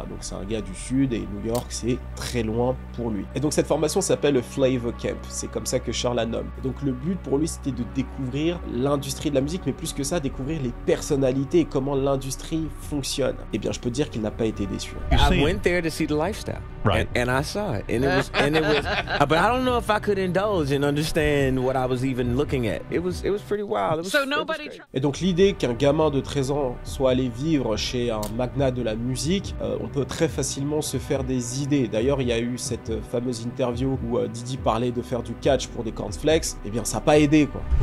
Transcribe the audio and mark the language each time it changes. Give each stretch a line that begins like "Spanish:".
French: Donc, c'est un gars du Sud et New York, c'est très loin pour lui. Et donc, cette formation s'appelle le Flavor Camp. C'est comme ça que Usher la nomme. Et donc, le but pour lui, c'était de découvrir l'industrie de la musique, mais plus que ça, découvrir les personnalités et comment l'industrie fonctionne. Eh bien, je peux dire qu'il n'a pas été déçu.
English: I went there to see the lifestyle, right? And I saw it, and it was, but I don't know if I could indulge and understand what I was even looking at. It was pretty wild. So nobody.
French: Et donc, l'idée qu'un gamin de 13 ans soit allé vivre chez un magnat de la musique, on peut très facilement se faire des idées. D'ailleurs, il y a eu cette fameuse interview où Diddy parlait de faire du catch pour des cornflakes. Eh bien, ça n'a pas aidé, quoi.